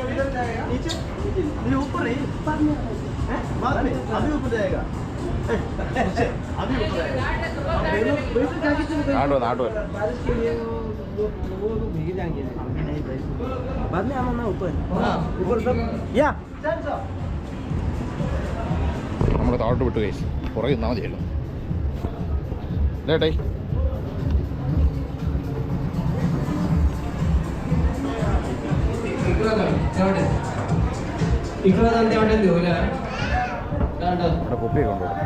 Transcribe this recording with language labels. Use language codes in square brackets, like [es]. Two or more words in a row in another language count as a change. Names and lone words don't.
[hi] ऊपर नहीं बाद में अभी ऊपर जाएगा अभी ऊपर जाएगा [ml] നാട്ടു [hi] बारिश के लिए वो लोग भीग जाएंगे नहीं भाई बाद में आना ना ऊपर ऊपर सब या [ml] നമ്മൾ താഴോട്ട് വിട്ടു കഴിച്ചു. പുറകെ നിന്നാൽ മതിയല്ലോ. ലേട്ടായി അവിടെ കുപ്പിയൊക്കെ ഉണ്ടോ?